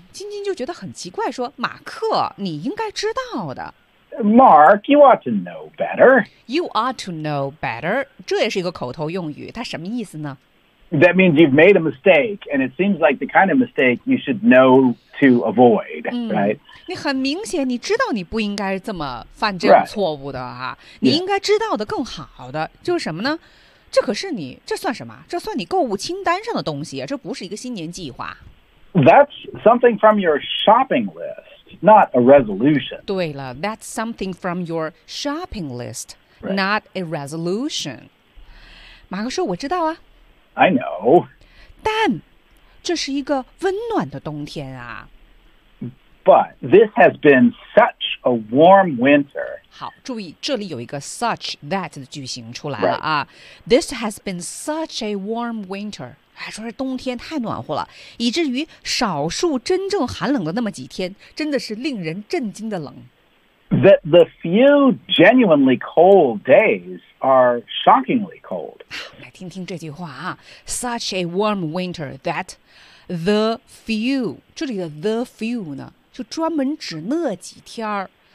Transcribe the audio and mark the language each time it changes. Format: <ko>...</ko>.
<zh>晶晶就觉得很奇怪，说马克，你应该知道的。</zh> <en>Mark, you ought to know better. You ought to know better.</en> <zh>这也是一个口头用语，它什么意思呢？</zh> <en>That means you've made a mistake, and it seems like the kind of mistake you should know to avoid, right?</en> <zh>你很明显，你知道你不应该这么犯这种错误的啊！你应该知道的更好的，就是什么呢？这可是你，这算什么？这算你购物清单上的东西，这不是一个新年计划。</zh> <en>That's something from your shopping list, not a resolution.</en> <zh>对了，</zh> <en>that's something from your shopping list, not a resolution.</en> <zh>马克说，我知道啊。</zh> <en>I know.</en> <zh>但这是一个温暖的冬天啊。</zh> <en>But this has been such a warm winter.</en> <zh>好，注意这里有一个</zh> <en>such that</en> <zh>的句型出来了啊。</zh> <en>This has been such a warm winter.</en> <zh>哎，说是冬天太暖和了，以至于少数真正寒冷的那么几天，真的是令人震惊的冷。</zh> <en>That the few genuinely cold days are shockingly cold.</en> <zh>来听听这句话啊 ，</zh> <en>Such a warm winter that the few</en> <zh>这里的 the few 呢，就专门指那几天儿。</zh>